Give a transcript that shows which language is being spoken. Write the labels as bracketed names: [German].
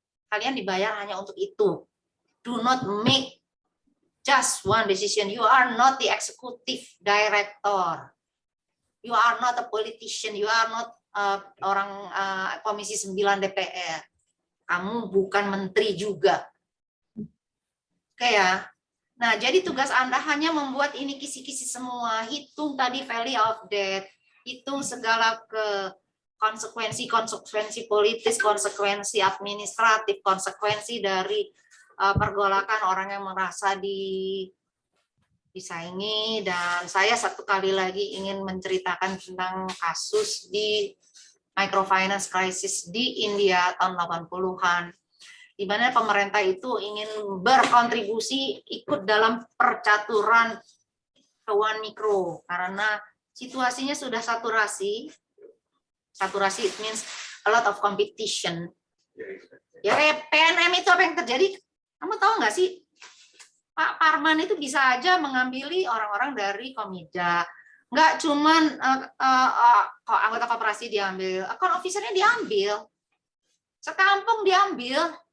[Indonesian] Kalian dibayar hanya untuk itu. [English] Do not make just one decision. You are not the executive director. You are not a politician. You are not [Indonesian] orang Komisi 9 DPR. Kamu bukan menteri juga. Oke ya. Nah, jadi tugas Anda hanya membuat ini kisi-kisi semua. Hitung tadi [English] value of debt. [Indonesian] Hitung segala konsekuensi politis, konsekuensi administratif, konsekuensi dari pergolakan orang yang merasa disaingi. Dan saya satu kali lagi ingin menceritakan tentang kasus di microfinance crisis di India tahun 80-an, di mana pemerintah itu ingin berkontribusi ikut dalam percaturan keuangan mikro karena situasinya sudah saturasi. [English] Saturasi it means a lot of competition. [Indonesian] Ya kayak PNM itu apa yang terjadi? Kamu tahu nggak sih? Pak Parman itu bisa aja mengambil orang-orang dari Komida. Nggak cuman anggota koperasi diambil, account officer-nya diambil. Sekampung diambil.